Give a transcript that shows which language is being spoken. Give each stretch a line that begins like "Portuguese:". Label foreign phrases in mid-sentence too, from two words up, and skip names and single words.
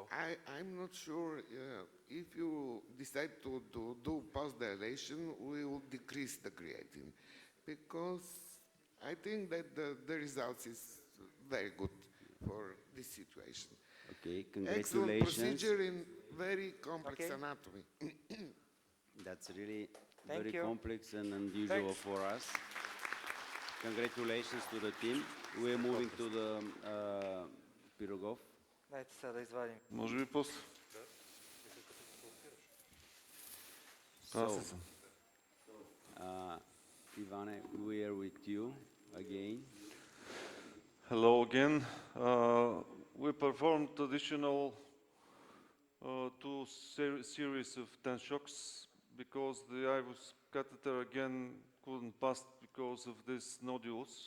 English: I'm not sure if you decide to do post-dilation, we will decrease the creatinine, because I think that the results is very good for this situation. Okay, Excellent congratulations. procedure in very complex Okay. anatomy. That's really Thank very you. complex and unusual Thanks. for us. Congratulations to the team. We're moving to the Pirogov.
Bulgarian: Дайте сега да извадим. Може би после.
English: So, Ivane, we are with you again. Hello again. We performed additional two series of 10 shocks because the IVUS catheter again couldn't pass because of these nodules.